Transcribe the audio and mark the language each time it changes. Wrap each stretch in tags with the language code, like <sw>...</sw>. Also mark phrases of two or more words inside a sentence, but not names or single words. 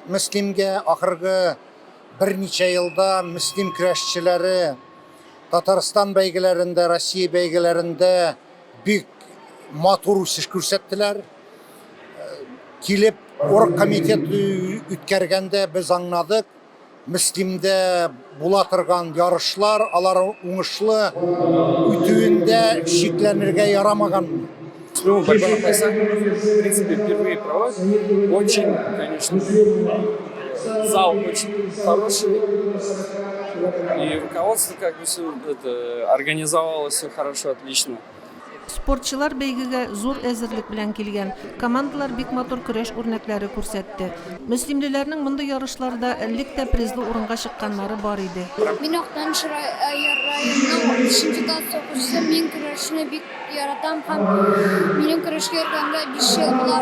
<tt>Мөслимгә ахыргы берничә елда мөслим көрәшчеләре Татарстан бәйгеләрендә, Россия бәйгеләрендә бик матур үсеш күрсәттеләр. Килеп, оргкомитет үткәргәндә без аңладык, мөслимдә була торган ярышлар, алар уңышлы үтүендә шикләнергә ярамаган.</tt> <ru>Ну, борьба на поясах, в принципе, впервые проводят. Очень, конечно, зал очень хороший. И руководство как бы все это организовало, все хорошо, отлично.</ru> <tt>Спортчылар бәйгегә зур әзерлек белән килгән. Командалар бик матур көрәш үрнәкләре күрсәтте. Мөслимлеләрнең монда ярышларда элек тә призлы урынга чыкканнары бар иде. Мин Актаныш районының 3-нче класс укучысы, мин көрәшне бик яратам һәм минем көрәшкә йөргәнгә 5 ел була.</tt>